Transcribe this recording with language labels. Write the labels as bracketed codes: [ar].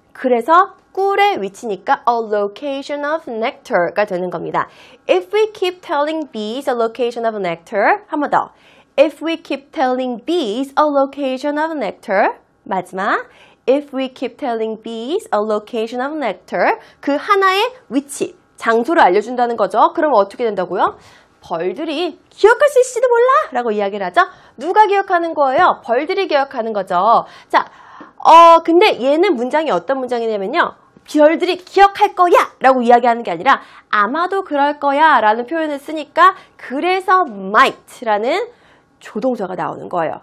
[ko] 그래서 꿀의 위치니까 a location of nectar 가 되는 겁니다. [en] If we keep telling bees a location of nectar, 한 번 더. If we keep telling bees a location of nectar, 마지막. If we keep telling bees a location of nectar, 그 하나의 위치, 장소를 알려준다는 거죠. [ko] 그럼 어떻게 된다고요? 벌들이 기억할 수 있을지도 몰라 라고 이야기를 하죠. 누가 기억하는 거예요? 벌들이 기억하는 거죠. 자, 근데 얘는 문장이 어떤 문장이냐면요. 별들이 기억할 거야 라고 이야기하는 게 아니라 아마도 그럴 거야 라는 표현을 쓰니까 그래서 might라는 조동사가 나오는 거예요.